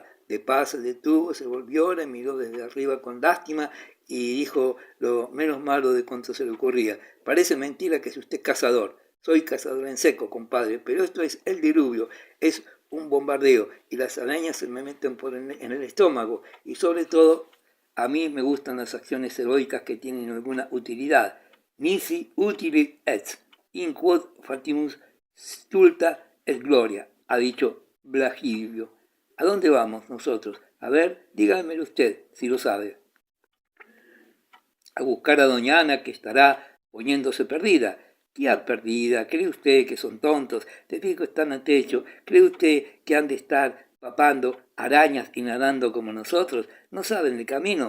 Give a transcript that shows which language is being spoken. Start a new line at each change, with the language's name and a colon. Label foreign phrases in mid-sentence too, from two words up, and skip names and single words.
Spanish: De paz se detuvo, se volvió, le miró desde arriba con lástima y dijo lo menos malo de cuanto se le ocurría. Parece mentira que sea usted cazador. Soy cazador en seco, compadre, pero esto es el diluvio, es un bombardeo y las arañas se me meten en el estómago y sobre todo a mí me gustan las acciones heroicas que tienen alguna utilidad.
Latin: Nisi utilit est, in quod fatimus stulta et gloria,
Spanish: ha dicho Blagilio. ¿A dónde vamos nosotros? A ver, dígamelo usted, si lo sabe. A buscar a doña Ana, que estará poniéndose perdida. ¿Qué perdida? ¿Cree usted que son tontos? Te digo, están a techo. ¿Cree usted que han de estar papando arañas y nadando como nosotros, no saben el camino.